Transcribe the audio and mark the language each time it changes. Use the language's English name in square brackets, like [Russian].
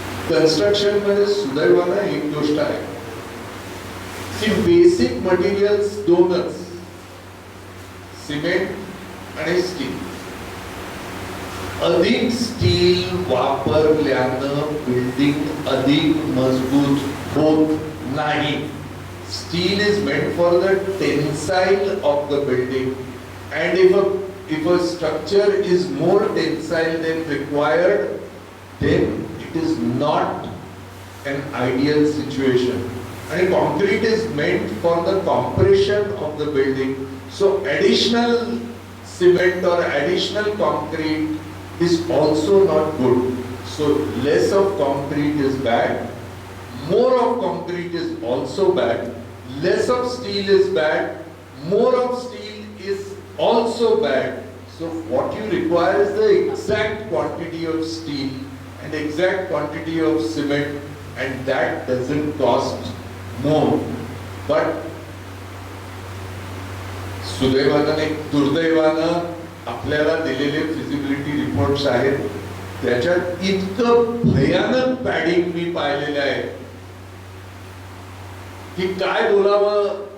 [Marathi] Construction मध्ये सुदैवानं एक गोष्ट आहे की बेसिक मटेरियल्स दोनच, सिमेंट आणि स्टील. अधिक स्टील वापरल्यानं बिल्डिंग अधिक मजबूत होत नाही. [English] Steel is meant for the tensile of the building, and if a structure is more tensile than required, then it is not an ideal situation. And concrete is meant for the compression of the building. So additional cement or additional concrete is also not good. So less of concrete is bad. More of concrete is also bad. Less of steel is bad. More of steel is also bad. So what you require is the exact quantity of steel and exact quantity of cement, and that doesn't cost more. But [Marathi] सुदैवानं दुर्दैवानं आपल्याला दिलेले feasibility reports आहेत त्याच्यात इतकं भयानक padding मी पाहिलेलं आहे की काय बोलावं